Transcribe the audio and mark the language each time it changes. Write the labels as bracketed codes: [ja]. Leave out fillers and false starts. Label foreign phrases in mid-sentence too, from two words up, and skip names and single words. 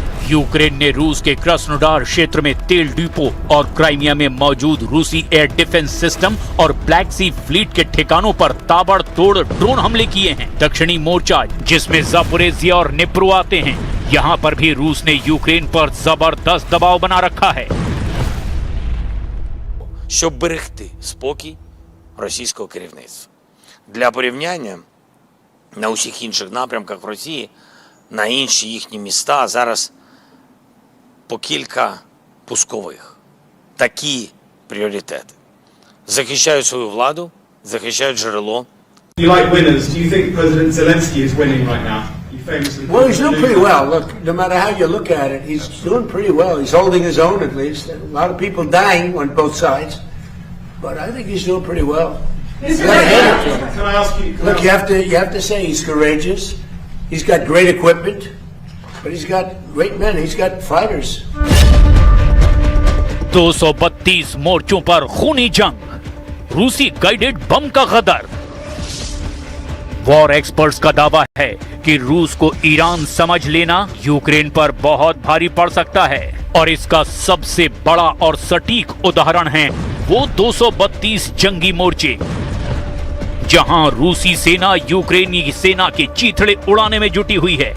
[hi] यूक्रेन ने रूस के क्रास्नोडार क्षेत्र में तेल डिपो और क्राइमिया में मौजूद रूसी [en] air defense system [hi] और ब्लैक सी फ्लीट के ठिकानों पर ताबड़तोड़ ड्रोन हमले किए हैं। दक्षिणी मोर्चा, जिसमें ज़ापोरिज़िया और निप्रो आते हैं, यहाँ पर भी रूस ने यूक्रेन पर जबरदस्त दबाव बना रखा है। [uk] Щоб берегти спокій російського керівництва. Для порівняння, на усіх інших напрямках в Росії, на інші їхні міста зараз по кілька пускових. Такі пріоритети. Захищають свою владу, захищають джерело. [en] You like winners. Do you think President Zelensky is winning right now? Well, he's doing pretty well. Look, no matter how you look at it, he's doing pretty well. He's holding his own at least. A lot of people dying on both sides, but I think he's doing pretty well. Can I ask you? Look, you have to say he's courageous. He's got great equipment, but he's got great men. He's got fighters. [hi] 232 मोर्चों पर खूनी जंग। रूसी गाइडेड बम का गदर। [en] war experts [hi] का दावा है कि रूस को ईरान समझ लेना यूक्रेन पर बहुत भारी पड़ सकता है और इसका सबसे बड़ा और सटीक उदाहरण है वो 232 जंगी मोर्चे जहां रूसी सेना यूक्रेनी सेना के चीथड़े उड़ाने में जुटी हुई है।